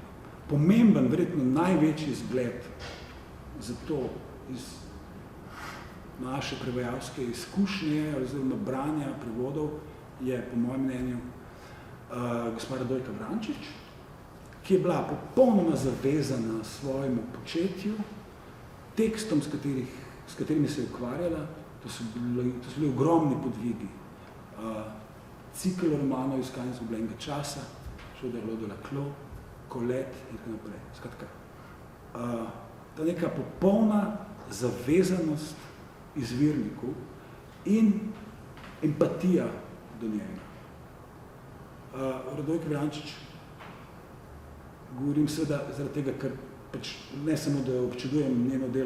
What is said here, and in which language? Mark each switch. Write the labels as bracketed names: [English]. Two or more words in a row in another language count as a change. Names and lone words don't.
[Slovenian] Pomemben, verjetno največji zgled za to iz naše prevajalske izkušnje oziroma branja prevodov je, po mojem mnenju, gospa Radojka Vrančič, ki je bila popolnoma zavezana svojemu početju, tekstom, s katerimi se je ukvarjala. To so bili ogromni podvigi. Cikl romanov Iskanje izgubljenega časa, Šoderlo de la Clos, Kolet in tako naprej. Skratka, ta neka popolna zavezanost izvirniku in empatija do njega. Radojka Vrančič govorim seveda zaradi tega, ker pač ne samo, da občudujem njeno delo,